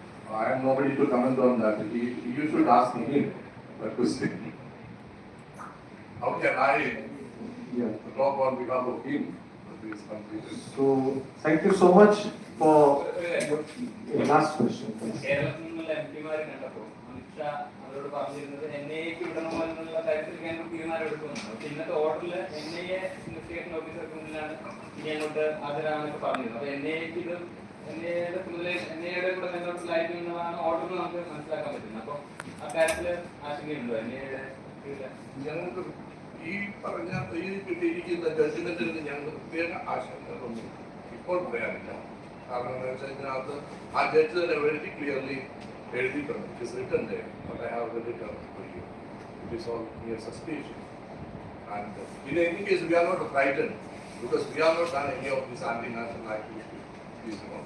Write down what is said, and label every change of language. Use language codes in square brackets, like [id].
[en] I am nobody to comment on that. You should ask him that question. How can I talk on behalf of him? So, thank you so much for your last question. [ml] കേരളത്തിൽ നിന്നുള്ള എംപിമാരെ കണ്ടപ്പോൾ അമിത്ഷാ അവരോട് പറഞ്ഞിരുന്നത് NIA-ക്ക് വിടണമോ കാര്യത്തിൽ കേന്ദ്രം തീരുമാനമെടുക്കുന്നു. പക്ഷെ ഇന്നത്തെ ഓർഡറിൽ NIA ഇൻവെസ്റ്റിഗേഷൻ ഓഫീസർക്ക് മുന്നിലാണ് ഇനി അങ്ങോട്ട് ഹാജരാകാനൊക്കെ പറഞ്ഞിരുന്നത്. അപ്പൊ NIA-ക്ക് ഇത് NIA-യുടെ NIA-യുടെ കൂടെ ബന്ധപ്പെട്ടില്ലായിരിക്കും എന്നതാണ് ഓർഡറിൽ നമുക്ക് മനസ്സിലാക്കാൻ പറ്റുന്നത്. അപ്പൊ അക്കാര്യത്തിൽ ആശങ്കയുണ്ടോ NIA-യുടെ? ഞങ്ങൾക്ക് ഈ പറഞ്ഞ ഈ കിട്ടിയിരിക്കുന്ന ജഡ്ജ്മെന്റിൽ നിന്ന് ഞങ്ങൾക്ക് പ്രത്യേക ആശങ്കകളൊന്നും ഇപ്പോൾ പറയാനില്ല. കാരണം എന്താ വെച്ചാൽ ഇതിനകത്ത് ആ ജഡ്ജ് തന്നെ വെരി ക്ലിയർലി എഴുതിയിട്ടുണ്ട്. [en] It is written there, but I have read it out for you. It is all mere suspicion. And in any case, we are not frightened, because we have not done any of these anti-national activities.